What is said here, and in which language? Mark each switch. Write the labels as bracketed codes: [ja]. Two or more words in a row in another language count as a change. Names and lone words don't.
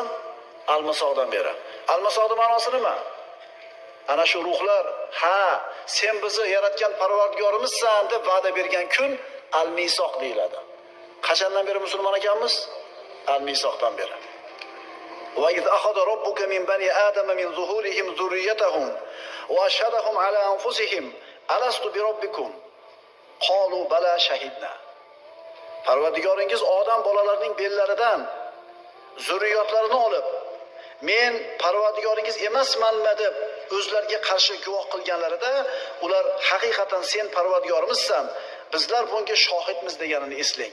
[uz] Almasoqdan beri. Almasoqning ma'nosi nima? Ana shu ruhlar, ha, sen bizni yaratgan Parvardigorimizsan deb va'da bergan kun al-Misoq deyiladi. Qachondan beri musulmon ekanmiz? Al-Misoqdan beri. [ar] وإذ أخذ ربك من بني آدم من ظهورهم ذريتهم وأشهدهم على أنفسهم ألست بربكم قالوا بلى شهدنا. [uz] Parvardigoringiz odam bolalarining bellaridan zurriyotlarini olib, men Parvardigoringiz emasmanmi deb o'zlariga qarshi guvoh qilganlarida, ular haqiqatan sen Parvardigorimizsan, bizlar bunga shohidmiz deganini eslang.